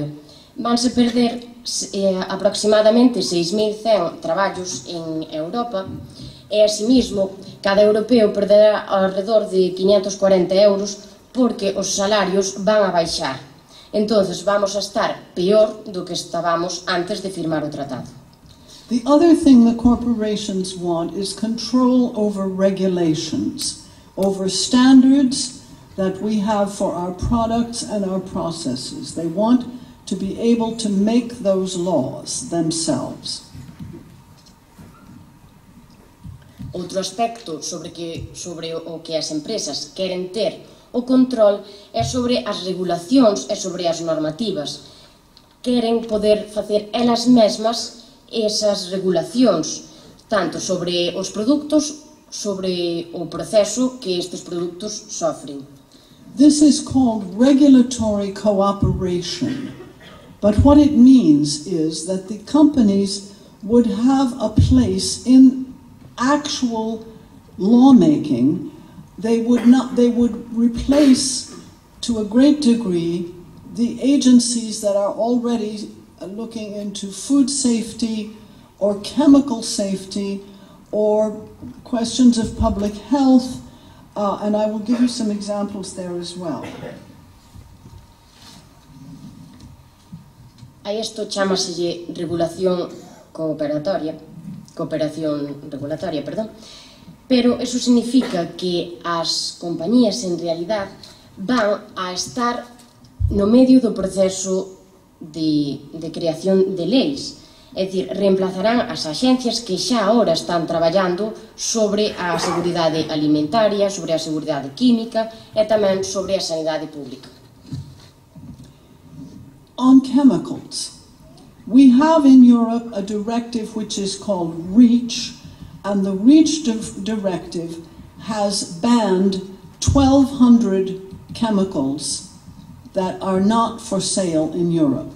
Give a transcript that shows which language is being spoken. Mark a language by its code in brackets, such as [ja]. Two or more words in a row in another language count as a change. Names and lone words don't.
[gl] Vanse perder aproximadamente 6.100 traballos en Europa e, asimismo, cada europeo perderá alrededor de 540 euros porque os salarios van a baixar. Entonces vamos a estar peor do que estábamos antes de firmar o tratado. [en] The other thing the corporations want is control over regulations, over standards that we have for our products and our processes. They want to be able to make those laws themselves. [gl] Outro aspecto sobre o que as empresas queren ter o control é sobre as regulacións e sobre as normativas. Queren poder facer elas mesmas esas regulacións, tanto sobre os produtos, sobre o proceso que estes produtos sofren. [en] This is called regulatory cooperation, but what it means is that the companies would have a place in actual lawmaking. They would replace to a great degree the agencies that are already looking into food safety or chemical safety or questions of public health, and I will give you some examples there as well. [gl] A isto chámaselle cooperación regulatoria, pero eso significa que as compañías en realidad van a estar no medio do proceso de creación de leis, é dicir, reemplazarán as axencias que xa agora están traballando sobre a seguridade alimentaria, sobre a seguridade química e tamén sobre a sanidade pública. [en] On chemicals, we have in Europe a directive which is called REACH, and the REACH directive has banned 1,200 chemicals that are not for sale in Europe.